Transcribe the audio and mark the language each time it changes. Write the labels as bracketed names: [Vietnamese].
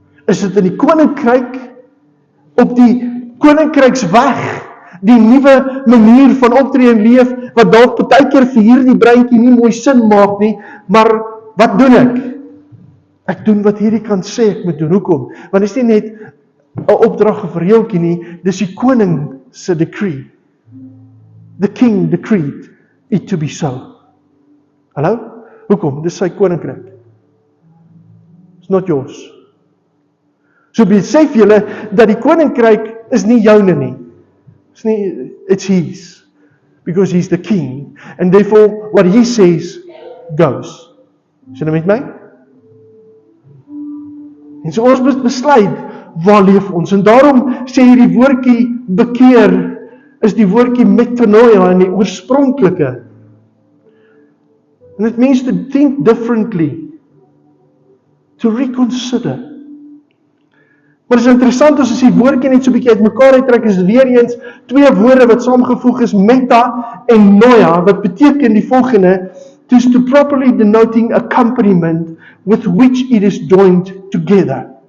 [Afrikaans] Is dit in die koninkryk, op die koninkryksweg, die nuwe manier van optree en leef, wat dalk baie keer vir hierdie breintjie nie mooi sin maak nie, maar wat doen ek? Ek doen wat hierdie kan sê ek moet doen. Hoekom? Want dit is nie net 'n opdrag of 'n reeltjie nie, dis die koning se decree. [English] The king decreed it to be so. [Afrikaans] Hallo? Hoekom? Dis sy koninkryk. [English] It's not yours. [Afrikaans] So besef julle dat die koninkryk is nie joune nie. [English] It's his. Because he's the king. And therefore, what he says goes. [Afrikaans] Is julle met my? En so ons moet besluit, waar leef ons? En daarom sê hierdie woordjie bekeer, is die woordjie metanoia in die oorspronklike. [English] And it means to think differently. To reconsider. [Afrikaans] Maar dit is interessant as die woordjie net so 'n bietjie uitmekaar uittrek, is weer eens twee woorde wat saamgevoeg is, meta en noia, wat beteken die volgende, [English] to properly denoting accompaniment with which it is joined together.